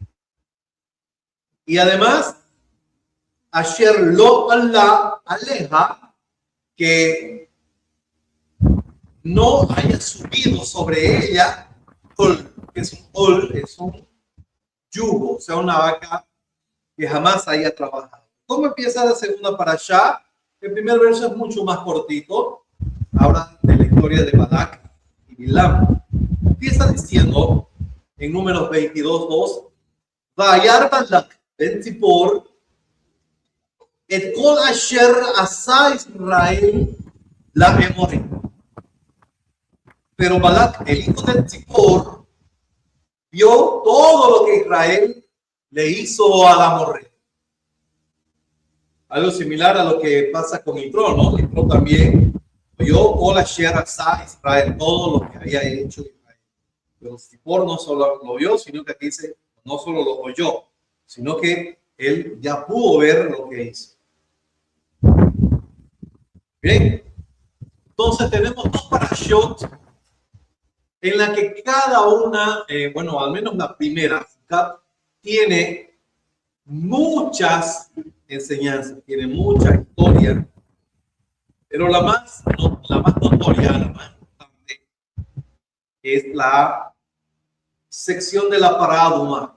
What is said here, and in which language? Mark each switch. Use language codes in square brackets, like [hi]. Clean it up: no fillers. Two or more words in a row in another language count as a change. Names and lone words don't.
[es] Y además, ayer [he] לא עלה עליה, [es] que no haya subido sobre ella ol, que es un ol, es un yugo, o sea, una vaca que jamás haya trabajado. ¿Cómo empieza la segunda parashá? El primer verso es mucho más cortito. habla de la historia de Balac y Bilam. Empieza diciendo en Números 22:2, [he] וירא בלק בן צפור את כל אשר עשה ישראל לאמרי. [es] Pero Balac, el hijo de Zippor, vio todo lo que Israel le hizo al amorreo. Algo similar a lo que pasa con Yitro, ¿no? Yitro también vio [he] כל אשר עשה ישראל, [es] todo lo que había hecho Israel. Pero Zippor no solo lo vio, sino que aquí dice, no solo lo oyó, sino que él ya pudo ver lo que hizo. Bien, entonces tenemos dos parashot en la que cada una, bueno, al menos la primera, tiene muchas enseñanzas, tiene mucha historia, pero la más notoria, la más importante, es la sección de la parábola.